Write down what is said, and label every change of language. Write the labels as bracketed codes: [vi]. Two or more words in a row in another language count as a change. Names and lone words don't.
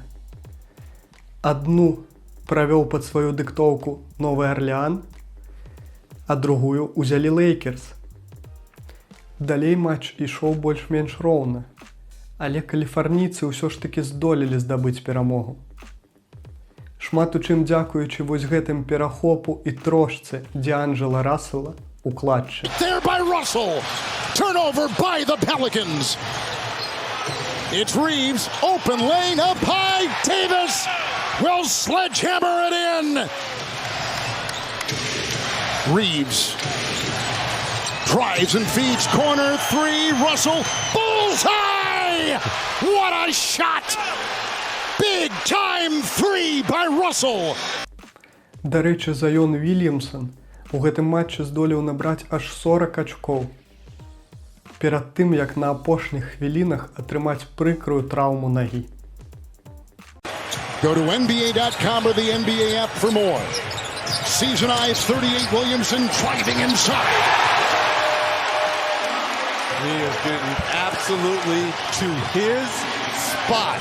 [be] Адну правёў пад сваю дыктоўку Новы Арлеан, а другую ўзялі Лейкерс. Далей матч ішоў больш-менш роўна, але каліфарнійцы ўсё ж такі здолелі здабыць перамогу. Шмат у чым дзякуючы вось гэтым перахопу і трошцы Д'Анджела Рассела у клатчы. [en] There by Russell. Turnover by the Pelicans. It's Reeves, open lane up high. Davis will sledgehammer it in. Reeves drives and feeds corner three. Russell bullseye. What a shot! Big time three by Russell. [be] Да рэчы, Зайон Вільямсон у гэтым матчы здолеў набраць аж 40 ачкоў. Перад тым, як на апошніх хвілінах атрымаць прыкрую траўму нагі. [en] Go to NBA.com or the NBA app for more. Season eyes 38 Williamson driving inside. He is getting absolutely to his spot.